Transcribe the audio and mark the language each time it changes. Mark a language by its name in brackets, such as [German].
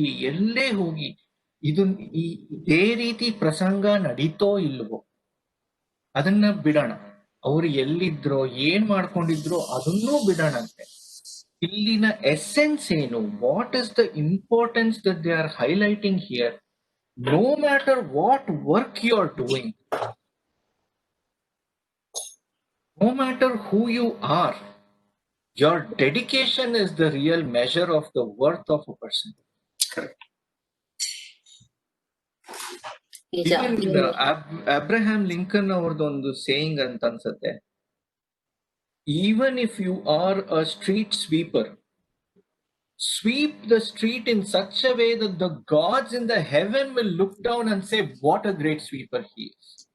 [Kannada] ಎಲ್ಲೇ ಹೋಗಿ ಇದೇ ರೀತಿ ಪ್ರಸಂಗ ನಡೀತೋ ಇಲ್ವೋ ಅದನ್ನ ಬಿಡೋಣ. ಅವ್ರು ಎಲ್ಲಿದ್ರೋ ಏನ್ ಮಾಡ್ಕೊಂಡಿದ್ರೋ ಅದನ್ನೂ ಬಿಡೋಣಂತೆ. ಇಲ್ಲಿನ ಎಸೆನ್ಸ್ ಏನು, [English] What is the importance that they are highlighting here. No matter what work you are doing, no matter who you are, your dedication is the real measure of the worth of a person. Correct. [Kannada] Even Abraham Lincoln ಅವರದೊಂದು saying ಅಂತ ಅನ್ಸುತ್ತೆ. [English] Even if you are a street sweeper, sweep the street in such a way that the gods in the heaven will look down and say, what a great sweeper he is.